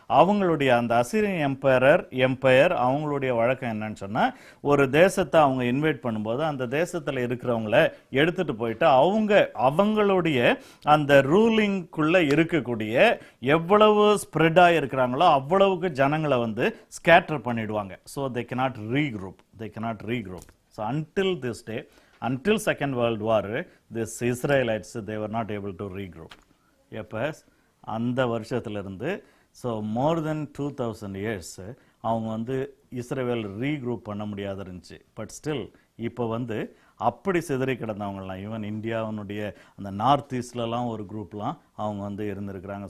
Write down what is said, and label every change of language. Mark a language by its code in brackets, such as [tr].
[ta] அவங்களுடைய அந்த Assyrian empire அவங்களுடைய வழக்கம் என்னன்னு சொன்னால், ஒரு தேசத்தை அவங்க இன்வைட் பண்ணும்போது அந்த தேசத்தில் இருக்கிறவங்கள எடுத்துகிட்டு போயிட்டு அவங்களுடைய அந்த ரூலிங்குள்ளே இருக்கக்கூடிய எவ்வளவு ஸ்ப்ரெட்டாக இருக்கிறாங்களோ அவ்வளவுக்கு ஜனங்களை வந்து ஸ்கேட்டர் பண்ணிடுவாங்க. [en] So they cannot regroup. So until this day, until Second World War, this Israelites, they were not able to regroup. [ta] எப்போ அந்த வருஷத்துலேருந்து [en] so more than 2000 years [ta] அவங்க வந்து இஸ்ரேல் ரீக்ரூப் பண்ண முடியாத இருந்துச்சு. பட் ஸ்டில் இப்போ வந்து அப்படி சிதறி கிடந்தவங்கலாம், ஈவன் இந்தியாவினுடைய அந்த நார்த் ஈஸ்ட்லலாம் ஒரு குரூப்லாம் அவங்க வந்து இருந்திருக்கிறாங்க.